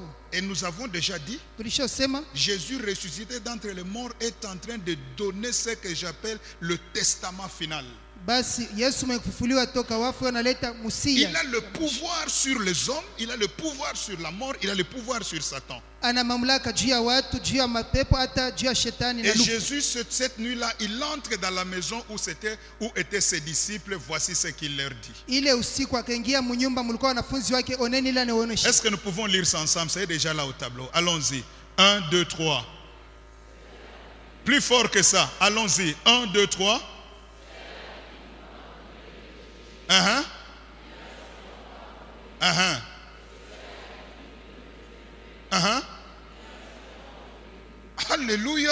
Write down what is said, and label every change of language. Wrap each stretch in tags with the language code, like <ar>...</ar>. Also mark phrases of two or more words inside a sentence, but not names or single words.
<fr>Et nous avons déjà dit,</fr> <sw>Tulishosema</sw> <fr>Jésus ressuscité d'entre les morts est en train de donner ce que j'appelle le testament final.</fr> <sw>basi Yesu mfufuliwa toka wafu analeta musia.</sw> <fr>Il a le pouvoir sur les hommes, il a le pouvoir sur la mort, il a le pouvoir sur Satan.</fr> <sw>Ana mamlaka juu ya watu, juu ya mapepo, hata juu ya shetani na</sw> <fr>Et</fr> <sw>lufu.</sw> <fr>Jésus, cette nuit-là, il entre dans la maison où étaient ses disciples. Voici ce qu'il leur dit.</fr> <sw>Ile usiku akaingia mnyumba mulikuwa wanafunzi wake, oneni ile anaonesha.</sw> <fr>Est-ce que nous pouvons lire ça ensemble? C'est déjà là au tableau. Allons-y. 1, 2, 3. Plus fort que ça. Allons-y. 1, 2, 3. Alléluia.</fr>